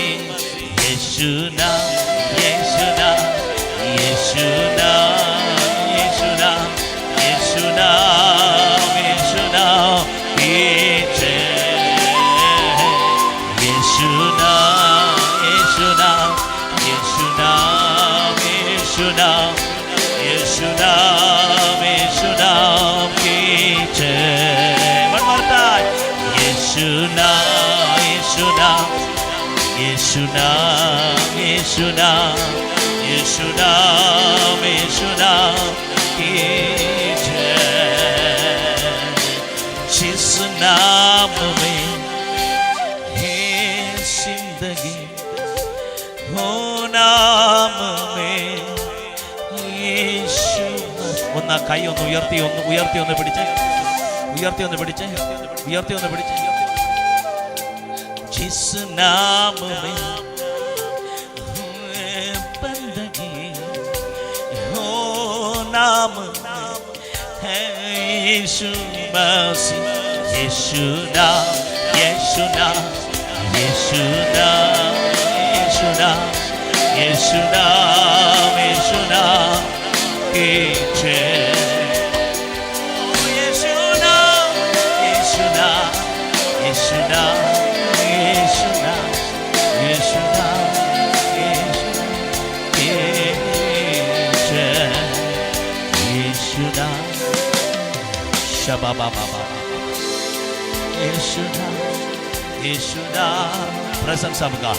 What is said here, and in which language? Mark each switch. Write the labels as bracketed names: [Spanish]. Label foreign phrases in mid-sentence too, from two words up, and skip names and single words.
[Hindi] यीशु नाम, यीशु नाम, यीशु नाम, यीशु नाम, यीशु नाम, यीशु नाम. यीशु नाम, यीशु नाम, यीशु नाम, यीशु नाम, यीशु नाम, यीशु नाम की जय. [English] One more time. [Hindi] यीशु नाम, यीशु नाम, यीशु नाम, यीशु नाम, यीशु नाम, यीशु नाम की जय. जिस नाम में है जिंदगी, वो नाम में യേശു. [Malayalam] ഒന്ന് കൈ ഒന്ന് ഉയർത്തി ഒന്ന് പിടിച്ചേ. [Hindi] जिस नाम में बंदगी, ओ नाम है यीशु मसीह. यीशु नाम, यीशु नाम, यीशु नाम, यीशु नाम, यीशु നാം, യേശു नाम, यीशु नाम की जय. यीशु नाम, यीशु नाम, यीशु नाम, यीशु नाम, यीशु नाम, यीशु की जय. यीशु नाम, शबा बाबा बाबा. यीशु नाम, यीशु नाम. [English] Presence of God.